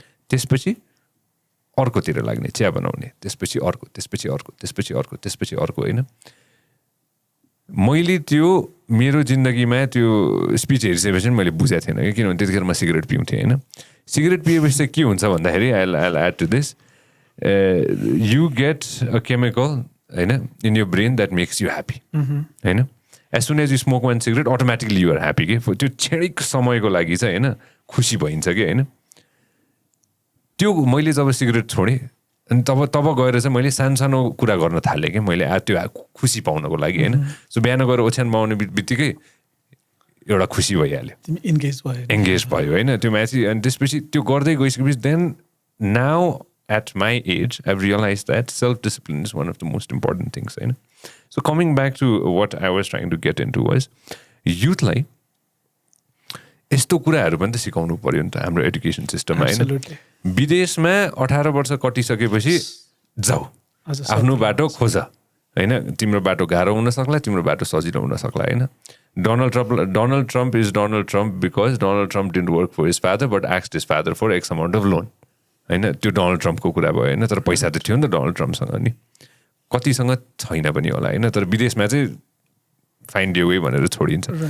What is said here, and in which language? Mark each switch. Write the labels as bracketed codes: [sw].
[ne] त्यसपछि अर्कोतिर लाग्ने चिया बनाउने, त्यसपछि अर्को, त्यसपछि अर्को, त्यसपछि अर्को, त्यसपछि अर्को मैले त्यो मेरो जिन्दगीमा त्यो स्पिच हेरिसकेपछि मैले बुझेको थिएन कि, किनभने त्यतिखेर म सिगरेट पिउँथेँ सिगरेट पिएपछि चाहिँ के हुन्छ भन्दाखेरि [en] I add to this you get a chemical in your brain that makes you happy. As soon as you smoke one cigarette, automatically you are happy. [ne] त्यो क्षणिक समयको लागि चाहिँ खुसी भइन्छ कि त्यो मैले जब सिगरेट छोडेँ अनि तब गएर चाहिँ मैले सानो कुरा गर्न थालेँ कि मैले त्यो खुसी पाउनको लागि सो बिहान गएर ओछ्यान पाउने बित्तिकै एउटा खुसी भइहाल्यो, एङ्गेज भयो त्यो माथि. अनि त्यसपछि त्यो गर्दै गइसकेपछि [en] Then now at my age, I've realized that self-discipline is one of the most important things. So coming back to what I was trying to get into was, youthलाई [ne] यस्तो कुराहरू पनि त सिकाउनु पर्यो नि त हाम्रो [en] Education सिस्टममा. [ne] विदेशमा 18 वर्ष कटिसकेपछि जाऊ आफ्नो बाटो खोज तिम्रो बाटो गाह्रो हुन सक्ला, तिम्रो बाटो सजिलो हुन सक्ला [en] Donald Trump is Donald Trump because Donald Trump didn't work for his father but asked his father for X amount of loan [ne] त्यो डोनाल्ड ट्रम्पको कुरा भयो तर पैसा त थियो नि त डोनाल्ड ट्रम्पसँग नि, कतिसँग छैन पनि होला तर विदेशमा चाहिँ [en] find you way [ne] भनेर छोडिन्छ.